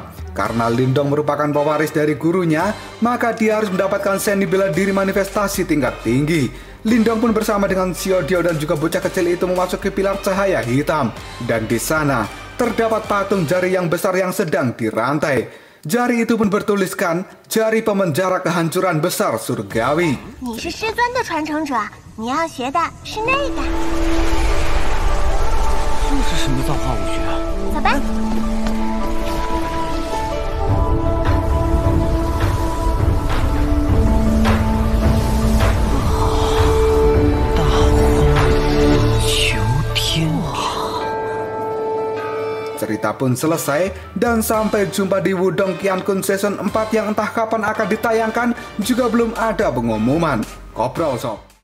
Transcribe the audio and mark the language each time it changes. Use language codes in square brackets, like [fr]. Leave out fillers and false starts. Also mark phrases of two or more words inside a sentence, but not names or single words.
[id] Karena Lindong merupakan pewaris dari gurunya, maka dia harus mendapatkan seni bela diri manifestasi tingkat tinggi. Lindong pun bersama dengan Xiaodio dan juga bocah kecil itu memasuki pilar cahaya hitam. Dan di sana terdapat patung jari yang besar yang sedang dirantai. Jari itu pun bertuliskan jari pemenjara kehancuran besar surgawi. [zh] 你是师尊的传承者，你要学的是那个。又是什么造化武学啊？走吧。大荒求天庭。 [id] Cerita pun selesai dan sampai jumpa di Wudong Qiankun Season 4 yang entah kapan akan ditayangkan juga belum ada pengumuman. Koprol Sob.